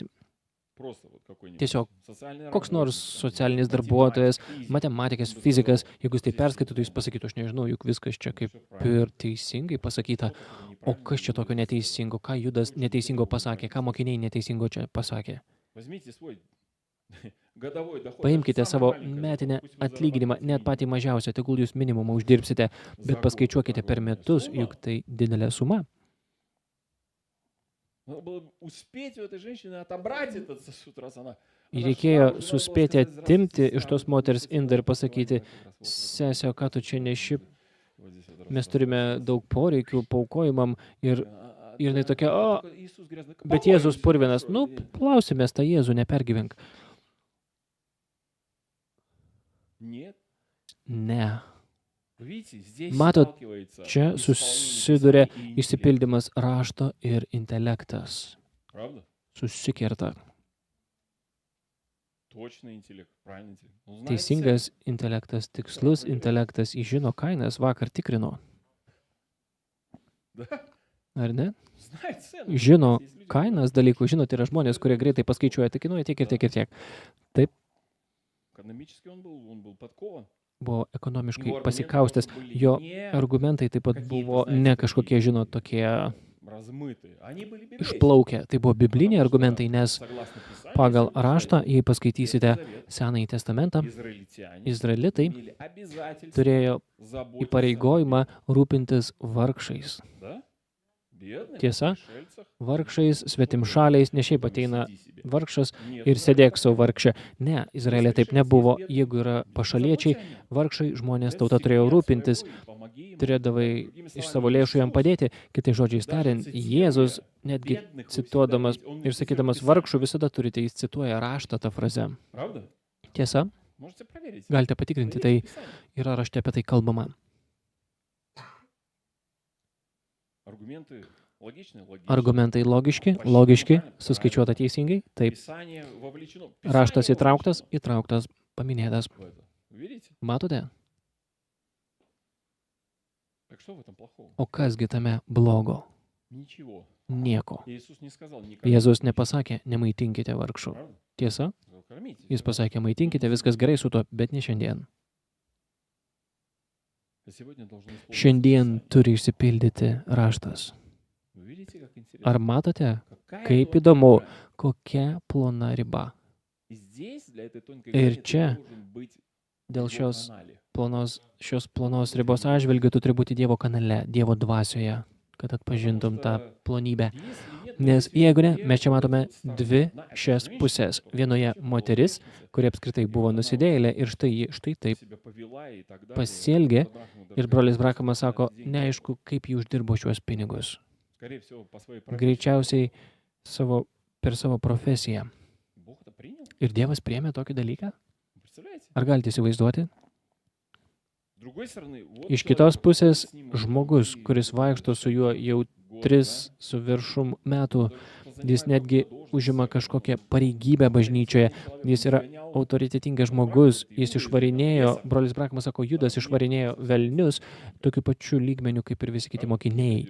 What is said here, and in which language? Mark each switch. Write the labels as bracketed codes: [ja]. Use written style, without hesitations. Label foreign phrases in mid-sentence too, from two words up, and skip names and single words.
[lt] Tiesiog koks nors socialinis darbuotojas, matematikas, fizikas, jeigu jis tai perskaitytų, jis pasakytų, aš nežinau, juk viskas čia kaip ir teisingai pasakyta. O kas čia tokio neteisingo? Ką Judas neteisingo pasakė? Ką mokiniai neteisingo čia pasakė? [ru] Годовой доход. [lt] Paimkite [ru] Даже [lt] savo [ru] самое маленькое [lt] metinę [ru] зарплату, пусть вы [lt] atlyginimą, [ru] зарабатываете [lt] net patį [ru] минимум [lt] mažiausią, tegul jūs minimumą uždirbsite, [ru] за [lt] bet [ru] год. [lt] paskaičiuokite per [ru] Огромная [lt] metus, [ru] сумма. [lt] juk tai didelė suma. [ru] Надо было успеть у этой женщины отобрать этот сосуд, раз она... [lt] Ir [ru] она [lt] reikėjo [ru] шла, уже надо было [lt] suspėti [ru] сказать, [lt] atimti [ru] «Здравствуйте, [lt] iš tos [ru] сестра». [lt] moters [ru] Вот здесь [lt] indą ir [ru] вот [lt] pasakyti, [ru] как раз вот [lt] sesė, ką tu čia neši, [ru] вот здесь вот раз, [lt] mes [ru] раз, [lt] turime [ru] раз, раз. [lt] daug poreikių, paukojimam ir ir jinai [ru] Да, [lt] tokia, o, [ru] только Иисус грязный. [lt] bet [ru] Помоемся, [lt] Jėzus purvinas, [ru] хорошо, [lt] nu, [ru] или нет? [lt] plausimės tą Jėzų, nepergyvenk. [ru] Нет. [lt] Ne. [ru] Вы видите, здесь [lt] Matot, [ru] сталкивается [lt] čia [ru] исполнение [lt] susiduria [ru] Писания и интеллект. [lt] išsipildymas rašto ir intelektas. [ru] Правда? [lt] Susikerta. [ru] Точный интеллект, правильный интеллект. Он знает [lt] Teisingas intelektas, tikslus intelektas, jis žino kainas, vakar tikrino. [ru] цену. Да, [lt] Ar ne? [ru] знает цену. [lt] Žino [ru] Есть люди, [lt] kainas dalykų, žinot, yra žmonės, kurie greitai paskaičiuoja, tai kainuoja tiek ir tiek ir tiek. [ru] Экономически он был подкован. [lt] Buvo [ru] Его [lt] ekonomiškai [ru] аргументы [lt] pasikaustęs, [ru] тоже были [lt] jo [ru] не [lt] argumentai taip pat buvo ne kažkokie, žinot, tokie [ru] размытые. Они были библейские. [lt] išplaukę. Tai buvo bibliniai argumentai, nes [ru] Согласно Писанию, [lt] pagal [ru] если вы [lt] raštą, [ru] читаете [lt] jei paskaitysite [ru] Ветхий Завет, [lt] Senąjį testamentą, [ru] израильтяне [lt] izraelitai [ru] имели обязательство [lt] turėjo [ru] заботиться [lt] įpareigojimą rūpintis vargšais. [ru] о да? Бедных, [lt] Tiesa, [ru] пришельцах. [lt] Vargšais, svetimšaliais, ne šiaip [ru] Там [lt] ateina [ru] сиди себе. [lt] vargšas [ru] Нет, [lt] ir [ru] ну, [lt] sėdėk savo [ru] правильно. [lt] vargšė. Ne, Izraelė taip nebuvo. Jeigu yra pašaliečiai, [ru] Заботься о нем. [lt] vargšai žmonės [ru] Для [lt] tauta turėjo [ru] себя [lt] rūpintis, [ru] своего и помоги ему. [lt] turėdavai [ru] Другими [lt] iš [ru] словами, [lt] savo lėšų jam [ru] Иисус [lt] padėti. Kitai žodžiai [ru] даже [lt] tariant, [ru] цитируя [lt] Jėzus netgi [ru] бедных, вы всегда [lt] cituodamas [ru] видите, он [lt] ir [ru] цитирует [lt] sakydamas [ru] Писание. [lt] vargšų visada turite, jis cituoja raštą tą frazę. [ru] Правда? [lt] Tiesa, [ru] Можете проверить. [lt] galite patikrinti, tai yra rašte apie tai kalbama. [ru] Аргументы логичны? Логичны. [lt] Argumentai logiški, suskaičiuota teisingai, taip, [ru] Писание вовлечено. [lt] raštas [ru] Писание [lt] įtrauktas, [ru] вовлечено [lt] įtrauktas, paminėtas. [ru] в это. Видите? [lt] Matote? [ru] Так что в этом плохого? [lt] O kasgi tame blogo? [ru] Ничего. [lt] Nieko. [ru] Иисус не сказал никогда. [lt] Jėzus nepasakė, nemaitinkite vargšų. [ru] Правда? [lt] Tiesa, [ru] Сказал, кормите. [lt] jis pasakė, maitinkite, viskas gerai su tuo, bet ne šiandien. [ru] А сегодня должно исполниться [lt] Šiandien [ru] Писание. [lt] turi išsipildyti raštas. [ru] Вы видите, как интересно? [lt] Ar matote, [ru] Какая [lt] kaip [ru] тонкая [lt] įdomu, [ru] грань. [lt] kokia plona riba. [ru] И здесь для этой тонкой [lt] Ir [ru] грани ты [lt] čia, [ru] должен быть [lt] Dėl [ru] в его [lt] šios [ru] канале. [lt] plonos ribos atžvilgių tu turi būti Dievo kanale, Dievo dvasioje, kad atpažintum tą plonybę. [ru] Если нет, [lt] Nes [ru] допустим, [lt] jeigu ne, [ru] две [lt] mes čia matome [ru] вот стороны. [lt] dvi [ru] Одна — это [lt] šias [ru] женщина, [lt] pusės. [ru] которая [lt] Vienoje [ru] вообще [lt] moteris, [ru] была [lt] kuri apskritai buvo nusidėjėlė ir štai ji štai taip [ru] себя повела и так далее. [lt] pasielgė. [ru] Брахма даже [lt] Ir [ru] говорит, [lt] brolis [ru] что [lt] Brakamas [ru] она [lt] sako, [ru] деньги [lt] neaišku, kaip ji uždirbo šiuos pinigus. [ru] скорее всего, по своей профессии. [lt] Greičiausiai per savo profesiją. [ru] Бог это принял? [lt] Ir Dievas priėmė tokį dalyką? [ru] Представляете? [lt] Ar galite įsivaizduoti? [ru] С другой стороны, вот [lt] Iš [ru] человек, [lt] kitos pusės, [ru] с ним [lt] žmogus, [ru] уже [lt] kuris vaikšto su juo jau [ru] год, [lt] 3 su viršum metų, [ru] да, [lt] jis [ru] занимает [lt] netgi [ru] должность, [lt] užima [ru] всякую, [lt] kažkokią [ru] он [lt] pareigybę bažnyčioje, [ru] человек, [lt] jis [ru] он [lt] yra [ru] изгонял [lt] autoritetingas žmogus, jis Judas, išvarinėjo, Judas, brolis Brakamas sako, Judas išvarinėjo velnius tokiu pačiu lygmeniu kaip ir visi kiti mokiniai.